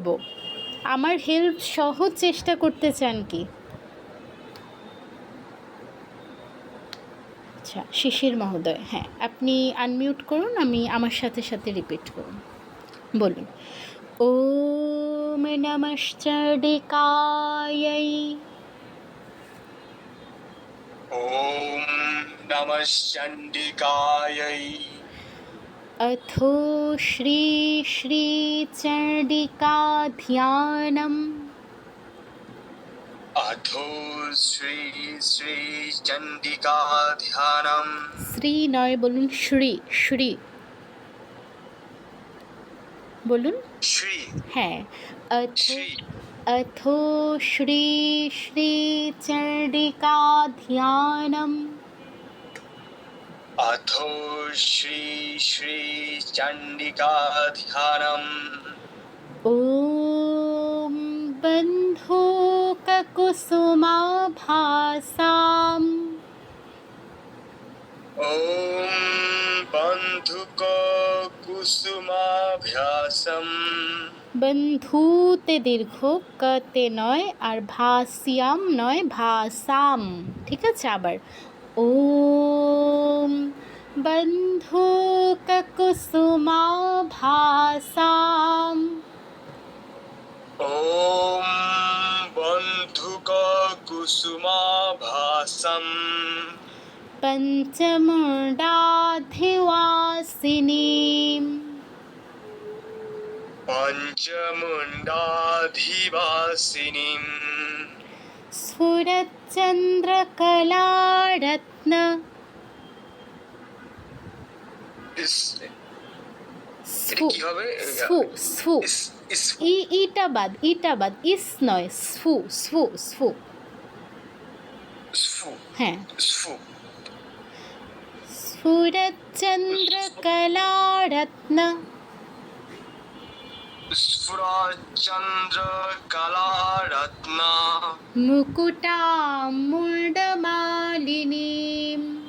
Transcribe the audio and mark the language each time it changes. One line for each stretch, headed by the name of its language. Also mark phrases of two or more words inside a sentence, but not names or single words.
Bangla: আমার হেল্প সহ চেষ্টা করতে চান কি? আচ্ছা, শিশির মহোদয়, হ্যাঁ, আপনি আনমিউট করুন, আমি আমার সাথে সাথে রিপিট করুন।
Sanskrit: বলুন, ওম নমশ্চণ্ডিকাयै। ॐ नमः चण्डिकायै अथो श्री श्री चण्डिका ध्यानम्। अथो श्री श्री चण्डिका ध्यानम्
Bangla: শ্রী নয়, বলুন শ্রী, শ্রী বলুন।
Sanskrit: श्री
Bangla: হ্যাঁ,
Sanskrit: अथो श्री अथो श्री श्री चण्डिका ध्यानम्। अथो श्री श्री चण्डिका ध्यानम् ॐ बन्धूककुसुमाभासां ॐ बन्धुककुसुमाभ्यासम्
Bangla: বন্ধুতে দীর্ঘ, কতে নয়, আর ভাস্যাম নয়, ভাসাম। ঠিক আছে, আবার
Sanskrit: ওম বন্ধুককুসুমাভাসাম। ॐ बन्धुककुसुमाभासम् पञ्चमुण्डाधिवासिनीम् पञ्चमुण्डाधिवासिनीम् स्फुरच्चन्द्रकलारत्न
Bangla: এটা কি হবে? স্ফু স্ফু ইটা বাদ ইস নয়, স্ফু স্ফু স্ফু
Sanskrit: স্ফু
Bangla: হ্যাঁ।
Sanskrit: স্ফু स्फुरच्चन्द्रकलारत्न स्फुरच्चन्द्रकलारत्न मुकुटामुण्डमालिनीम्